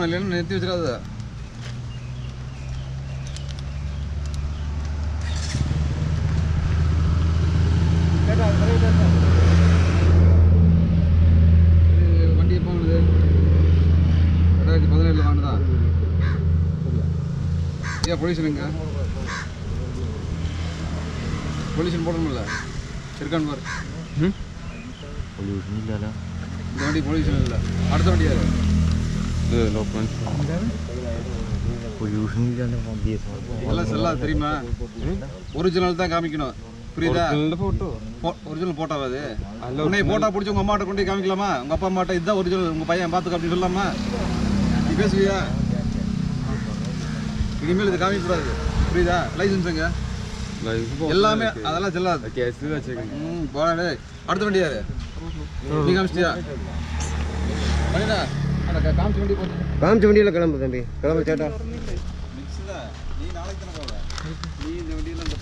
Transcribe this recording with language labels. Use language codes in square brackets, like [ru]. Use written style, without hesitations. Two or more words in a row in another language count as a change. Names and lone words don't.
[ta] இல்லைன்னு நிறுத்தி வச்சிடாத. வண்டி எப்போ வாங்குது? 2017 வாங்குதா? ஏன் பொல்யூஷனுங்க? பொல்யூஷன் போடணும்ல? இருக்கான்னு பாரு. [ml] പൊല്യൂഷൻ ഇല്ലല്ലോ. [ta] இந்த வண்டி பொல்யூஷன் இல்லை. அடுத்த வண்டி யாரு? [ml] പൊല്യൂഷൻ ഇല്ലല്ലോ. [ta] எல்லாம் செல்லாது தெரியுமா? ஒரிஜினல் தான் காமிக்கணும். புரியுதா? ஒரிஜினல் போட்டோவா அது? உன்னை போட்டோ பிடிச்சி உங்கள் அம்மாட்ட கொண்டு காமிக்கலாமா? உங்கள் அப்பா அம்மாட்ட இதுதான் ஒரிஜினல், உங்கள் பையன் பார்த்துக்க அப்படின்னு சொல்லலாமா? நீ பேசுவியா? இனிமேல் இது காமிக்கூடாது, புரியுதா? லைசன்ஸ் எங்க? எல்லாமே அதெல்லாம் செல்லாது. கேஸில் வச்சுக்கோங்க. போடா. அடுத்த வண்டி யாரு? நீ காமிச்சிட்டியா? பண்ணிடா. அந்த காமிச்ச வண்டி போட்டு காமிச்ச வண்டியில் கிளம்பு தம்பி, கிளம்பு சேட்டா. நீ நாளைக்கு தானே போவ. நீ இந்த வண்டியில் அந்த